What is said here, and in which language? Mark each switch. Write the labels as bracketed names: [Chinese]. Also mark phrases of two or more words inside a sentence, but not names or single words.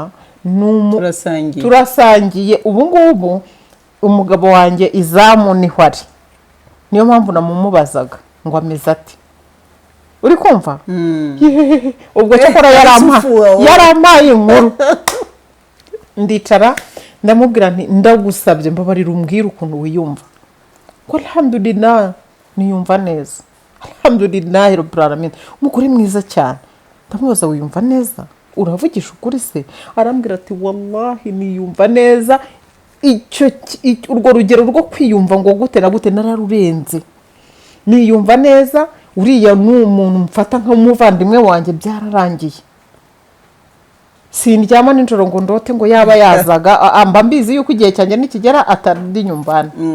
[Kinyarwanda] turasangiye ubu ngubu umugabo wanjye izamu niho ari niyo mpamvu namumubazaga ngo ameze ati uri kumva ubwo cyakora yarampaye inkuru ndicara ndamubwira nti ndagusabye mbabarira umbwira ukuntu wiyumva ko alhamdulillah niyumva neza [Arabic] الحمد لله رب العالمين [Kinyarwanda] umugore mwiza cyane ndamubaza wiyumva neza uravugisha ukuri se arambwira ati wallahi niyumva neza urwo rugero rwo kwiyumva ngo gute na gute nararurenze niyumva neza uriya n'umuntu mfata nk'umuvandimwe wanjye byararangiye sindyama nijoro ngo ndote ngo yaba yazaga mba mbizi yuko igihe cyanjye nikigera atari nyumbana